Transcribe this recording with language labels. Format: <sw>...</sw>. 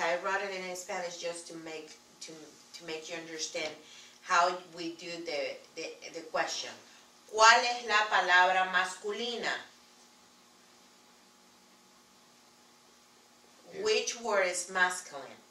<en>I wrote it in Spanish just to make you understand how we do the question.</en> <es>¿Cuál es la palabra masculina?</es> <en>Which word is masculine?</en>